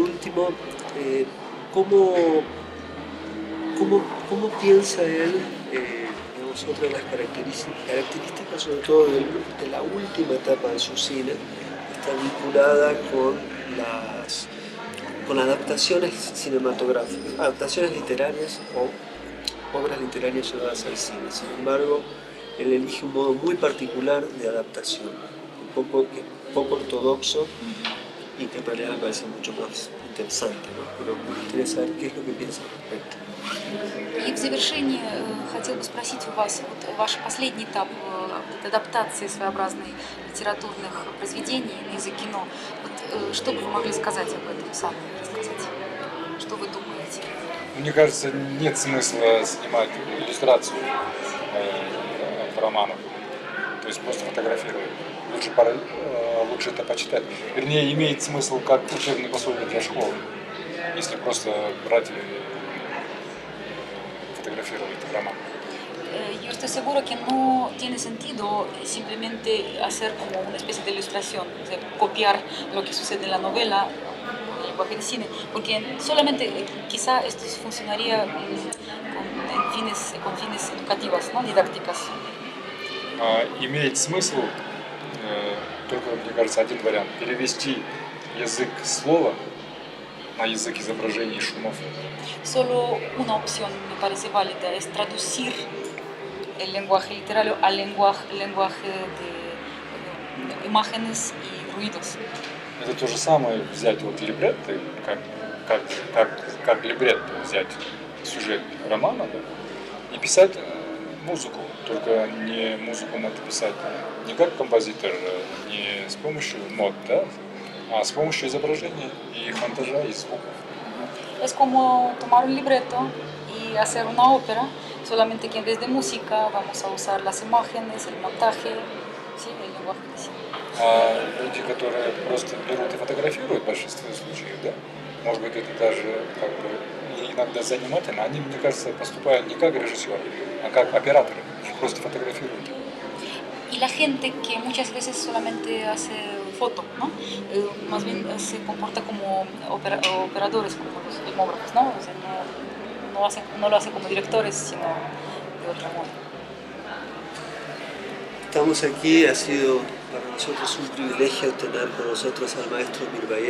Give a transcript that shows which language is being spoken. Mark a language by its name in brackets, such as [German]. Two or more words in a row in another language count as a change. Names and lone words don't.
[Spanish] último, ¿cómo piensa él, digamos, otra de las características sobre todo de la última etapa de su cine, está vinculada con adaptaciones cinematográficas, adaptaciones literarias o obras literarias llevadas al cine? Sin embargo, él elige un modo muy particular de adaptación, poco ortodoxo y que en realidad me parece mucho más interesante, ¿no? Pero me gustaría saber qué es lo que piensa al respecto. [Russian] И в завершении хотел бы спросить у вас, вот ваш последний этап адаптации своеобразной литературных произведений на язык кино, вот, что бы вы могли сказать об этом, сами рассказать? Что вы думаете? Мне кажется, нет смысла снимать иллюстрацию романов, то есть просто фотографировать. Лучше это почитать. Вернее, имеет смысл как учебный пособие для школы, если просто брать и фотографировать роман. [Spanish] Yo estoy seguro que no tiene sentido simplemente hacer como una especie de ilustración, o sea, copiar lo que sucede en la novela, en el lenguaje de cine, porque solamente quizá esto funcionaría con fines educativos, ¿no? Didácticas. [Russian] Имеет смысл только, мне кажется, один вариант. Перевести язык слова на язык изображений и шумов. [Spanish] Solo una opción me parece válida es traducir el lenguaje literario al lenguaje de imágenes y ruidos. [Russian] Это то же самое взять вот либретто, как либретто взять сюжет романа, да, и писать музыку. Только не музыку надо писать не как композитор, не с помощью нот, да, а с помощью изображения и монтажа и звуков. [Spanish] Es como tomar un libreto y hacer una ópera, solamente que en vez de música vamos a usar las imágenes, el montaje, ¿sí? El lenguaje de cine. [Russian] А люди, которые просто берут и фотографируют в большинстве случаев, да, может быть, это даже как бы иногда занимательно, они, мне кажется, поступают не как режиссеры, а как операторы, просто фотографируют. [Spanish] Y la gente que muchas veces solamente hace foto, ¿no? Más bien se comporta como operadores, como los filmógrafos, ¿no? O sea, no lo hace como directores, sino de otro modo. Estamos aquí, ha sido para nosotros un privilegio tener con nosotros al maestro Mirbayev.